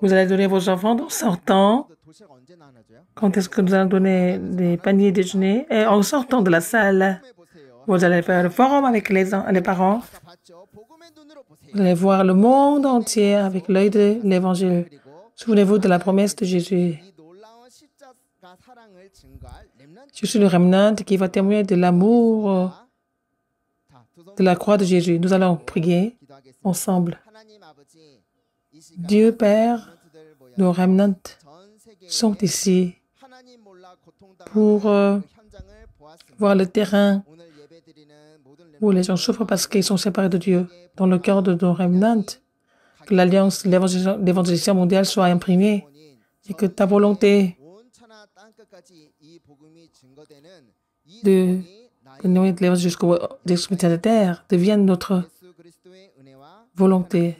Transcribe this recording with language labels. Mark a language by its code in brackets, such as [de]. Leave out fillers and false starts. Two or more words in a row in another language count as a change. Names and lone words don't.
[fr] Vous allez donner vos enfants en sortant. [ko] 도시락 언제 나눠줘요? [fr] Quand est-ce que nous allons donner les paniers déjeuner? Et en sortant de la salle, [ko] 보세요. [fr] vous allez faire le forum avec les parents. [ko] 아까 봤죠? 복음의 눈으로 보세요. [fr] Vous allez voir le monde entier avec l'œil de l'évangile. [ko] 그리고 [fr] Souvenez-vous de la promesse de Jésus. [ko] 이 놀라운 십자가 사랑을 증거할 렘넌트 [fr] Je suis le remnant qui va témoigner de l'amour [ko] 자, 두 손 [fr] de la croix de Jésus. Nous allons prier [ko] 기도하겠습니다. [fr] ensemble. [ko] 하나님 아버지, 이 시간 [fr] Dieu Père, [ko] 렘넌트들 모여 [fr] nos remnants [ko] 전 세계에 [fr] sont ici pour voir le terrain où les gens souffrent parce qu'ils sont séparés de Dieu. Dans le cœur de nos remnants, que l'alliance, l'évangélisation mondiale soit imprimée et que ta volonté de nous l'évangile jusqu'aux extrémités de la terre devienne notre volonté.